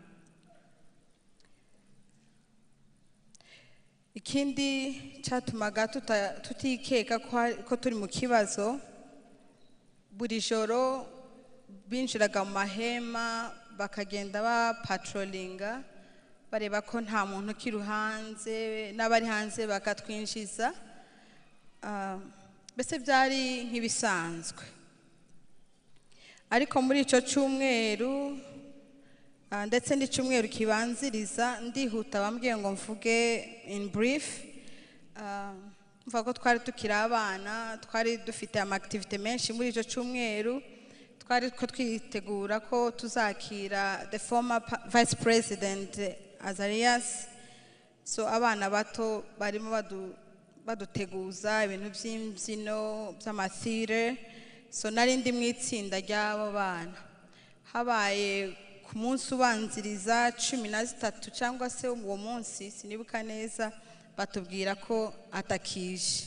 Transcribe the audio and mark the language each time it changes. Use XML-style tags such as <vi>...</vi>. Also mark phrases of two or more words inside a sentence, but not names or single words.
<rw>Ikindi cyatumaga tutikeka ko turi mu kibazo, buri joro binjiraga mu mahema bakagenda ba patrollinga bareba ko nta muntu kiri hanze, n'abari hanze bakatwinjiza. Bese byari nk'ibisanzwe. ariko muri ico cyumweru ndetse n'icyumweru kibanziriza ndihuta bambwiye ngo mvuge</rw> <en>in brief.</en> <rw>Mvuga ko twari tukiri abana, twari dufite activity menshi muri ico cyumweru, twari ko twitegura ko tuzakira</rw> <en>the former vice president</en> <rw>Azarias. So abana bato barimo baduteguza ibintu by'imbyino by'amathire. So nari ndi mu itsinda ry'abo bana. Habaye ku munsi ubanziriza 13 cyangwa se uwo munsi sinibuka neza, batubwira ko atakije.</rw>